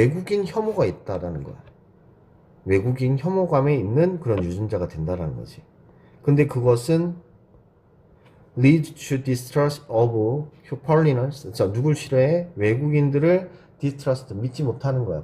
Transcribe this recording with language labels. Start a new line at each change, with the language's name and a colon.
Korean: 외국인 혐오가 있다라는 거야. 외국인 혐오감에 있는 그런 유전자가 된다라는 거지. 근데 그것은
English: lead to distrust of foreigners.
Korean: 자, 누굴 싫어해? 외국인들을 distrust, 믿지 못하는 거야.